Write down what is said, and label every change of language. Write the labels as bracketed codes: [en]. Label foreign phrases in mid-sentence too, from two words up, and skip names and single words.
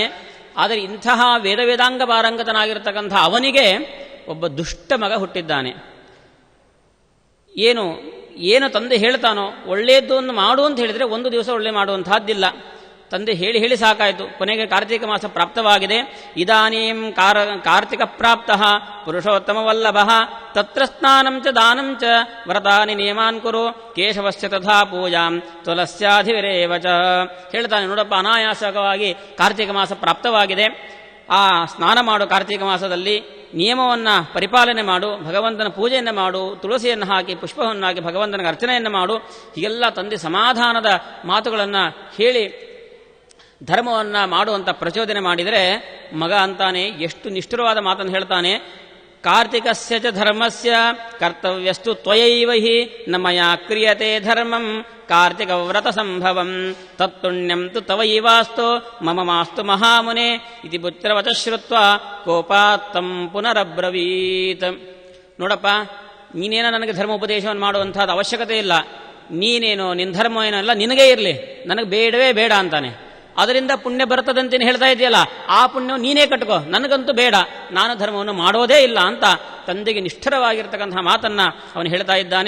[kn] ಆದರೆ ಇಂತಹ ವೇದಾಂಗ ಪಾರಂಗತನಾಗಿರತಕ್ಕಂಥ ಅವನಿಗೆ ಒಬ್ಬ ದುಷ್ಟ ಮಗ ಹುಟ್ಟಿದ್ದಾನೆ. ಏನು ತಂದೆ ಹೇಳ್ತಾನೋ ಒಳ್ಳೆಯದನ್ನು ಮಾಡು ಅಂತ ಹೇಳಿದರೆ ಒಂದು ದಿವಸ ಒಳ್ಳೆ ಮಾಡುವಂತಹದ್ದಿಲ್ಲ. ತಂದೆ ಹೇಳಿ ಸಾಕಾಯಿತು. ಕೊನೆಗೆ ಕಾರ್ತೀಕ ಮಾಸ ಪ್ರಾಪ್ತವಾಗಿದೆ. [sa] ಇದಾನೀಂ ಕಾರ್ತಿಕ ಪ್ರಾಪ್ತ ಪುರುಷೋತ್ತಮವಲ್ಲಭ ತತ್ರ ಸ್ನಾನಂ ಚ ದಾನಂ ಚ ವ್ರತಾನಿ ನಿಯಮಾನ್ ಕುರು ಕೇಶವಸ್ಯ ತಥಾ ಪೂಜಾಂ ತುಲಸ್ಯಾಧಿವಿರೇವ ಚ. [kn] ಹೇಳ್ತಾನೆ, ನೋಡಪ್ಪ, ಅನಾಯಾಸವಾಗಿ ಕಾರ್ತೀಕ ಮಾಸ ಪ್ರಾಪ್ತವಾಗಿದೆ. ಆ ಸ್ನಾನ ಮಾಡು, ಕಾರ್ತೀಕ ಮಾಸದಲ್ಲಿ ನಿಯಮವನ್ನು ಪರಿಪಾಲನೆ ಮಾಡು, ಭಗವಂತನ ಪೂಜೆಯನ್ನು ಮಾಡು, ತುಳಸಿಯನ್ನು ಹಾಕಿ ಪುಷ್ಪವನ್ನು ಹಾಕಿ ಭಗವಂತನಿಗೆ ಅರ್ಚನೆಯನ್ನು ಮಾಡು. ಹೀಗೆಲ್ಲ ತಂದೆ ಸಮಾಧಾನದ ಮಾತುಗಳನ್ನು ಹೇಳಿ ಧರ್ಮವನ್ನು ಮಾಡುವಂಥ ಪ್ರಚೋದನೆ ಮಾಡಿದರೆ ಮಗ ಅಂತಾನೆ, ಎಷ್ಟು ನಿಷ್ಠುರವಾದ ಮಾತನ್ನು ಹೇಳ್ತಾನೆ. [sa] ಕಾರ್ತಿಕಸ್ಯ ಚ ಧರ್ಮಸ್ಯ ಕರ್ತವ್ಯಸ್ತು ತ್ವಯೈವ ಹಿ ನ ಮಯಾ ಕ್ರಿಯತೆ ಧರ್ಮಂ ಕಾರ್ತಿಕ ವ್ರತ ಸಂಭವಂ ತತ್ತುಣ್ಯಂ ತು ತವೈವಾಸ್ತು ಮಮ ಮಾಸ್ತು ಮಹಾಮುನೆ ಇತಿ ಪುತ್ರವಚ ಶ್ರುತ್ವ ಕೋಪಾತ್ತಂ ಪುನರಬ್ರವೀತ್. [kn] ನೋಡಪ್ಪ, ನೀನೇನೋ ನನಗೆ ಧರ್ಮ ಉಪದೇಶವನ್ನು ಮಾಡುವಂಥದ್ದು ಅವಶ್ಯಕತೆ ಇಲ್ಲ. ನೀನೇನೋ ನಿನ್ನ ಧರ್ಮ ಏನೋ ಎಲ್ಲ ನಿನಗೇ ಇರಲಿ, ನನಗೆ ಬೇಡವೇ ಬೇಡ ಅಂತಾನೆ. ಅದರಿಂದ ಪುಣ್ಯ ಬರ್ತದಂತೇನು ಹೇಳ್ತಾ ಇದೆಯಲ್ಲ, ಆ ಪುಣ್ಯ ನೀನೇ ಕಟ್ಕೋ, ನನಗಂತೂ ಬೇಡ, ನಾನು ಧರ್ಮವನ್ನು ಮಾಡೋದೇ ಇಲ್ಲ ಅಂತ ತಂದೆಗೆ ನಿಷ್ಠರವಾಗಿರ್ತಕ್ಕಂತಹ ಮಾತನ್ನ ಅವನು ಹೇಳ್ತಾ ಇದ್ದಾನೆ.